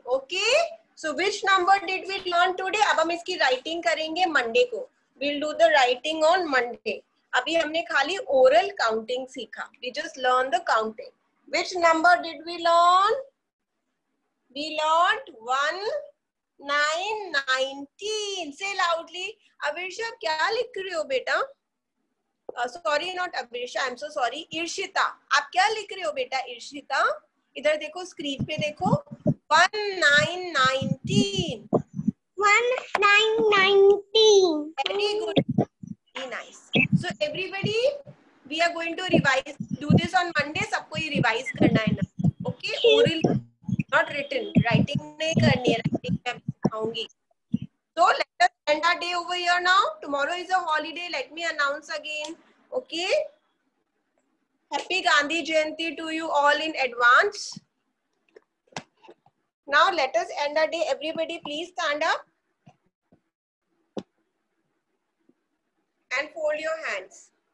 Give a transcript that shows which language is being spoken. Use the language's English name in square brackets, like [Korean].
[English] Okay, so which number did we learn today? [Hindi] अब हम इसकी writing करेंगे Monday को. [English] We'll do the writing on Monday. [Hindi] अभी हमने खाली oral counting सीखा. [English] We just learned the counting. Which number did we learn? We learned 1 9 19. Say loudly. [Hindi] अविर्षा क्या लिख रही हो बेटा? [English] Sorry not Avirsha, I am so sorry. [Hindi] ईर्षिता, आप क्या लिख रहे हो बेटा? ईर्षिता इधर देखो, स्क्रीन पे देखो. 1 9 19. [English] 1 9 19. Very good, very nice. So everybody, we are going to revise, do this on Monday. [Hindi] सबको ये revise करना है ना. [English] Okay, oral, not written. [Hindi] Writing नहीं करनी है, writing मैं सिखाऊंगी. [English] So let us end our day over here now. Tomorrow is a holiday. Let me announce again. Okay. Happy Gandhi Jayanti to you all in advance. Now let us end our day. Everybody please stand up and fold your hands.